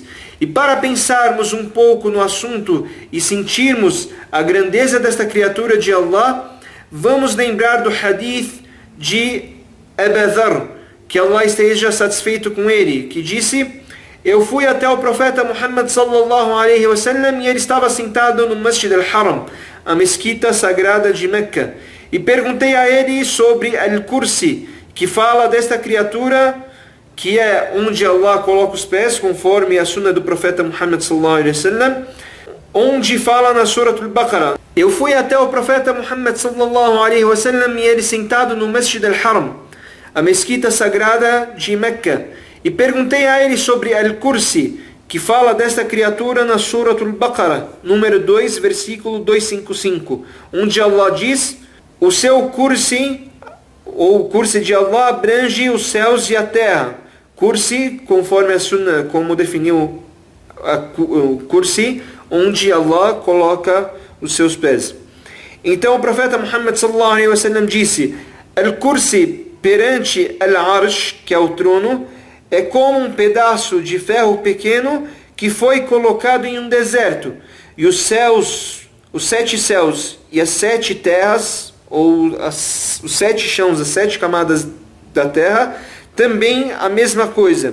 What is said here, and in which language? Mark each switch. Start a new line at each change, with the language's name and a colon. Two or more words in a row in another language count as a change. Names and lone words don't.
Portuguese: E para pensarmos um pouco no assunto e sentirmos a grandeza desta criatura de Allah, vamos lembrar do hadith de Abu Dharr, que Allah esteja satisfeito com ele, que disse: eu fui até o profeta Muhammad
Arabic: صلى الله عليه وسلم,
Portuguese: e ele estava sentado no Masjid al-Haram, a mesquita sagrada de Meca, e perguntei a ele sobre Al-Kursi, que fala desta criatura, que é onde Allah coloca os pés, conforme a sunna do profeta Muhammad
Arabic: صلى الله عليه وسلم,
Portuguese: onde fala na Surah Al-Baqarah. Eu fui até o profeta Muhammad
Arabic: صلى الله عليه وسلم,
Portuguese: e ele sentado no Masjid al-Haram, a mesquita sagrada de Meca, e perguntei a ele sobre Al-Kursi, que fala desta criatura na Surah Al-Baqarah, número 2, versículo 255, onde Allah diz: o seu Kursi, ou o Kursi de Allah, abrange os céus e a terra. Kursi, conforme a Sunnah, como definiu o Kursi, onde Allah coloca os seus pés. Então o profeta Muhammad
Arabic: صلى الله عليه وسلم
Portuguese: disse: Al-Kursi perante Al-Arsh, que é o trono, é como um pedaço de ferro pequeno que foi colocado em um deserto. E os céus, os 7 céus e as 7 terras, ou os 7 chãos, as 7 camadas da terra, também a mesma coisa.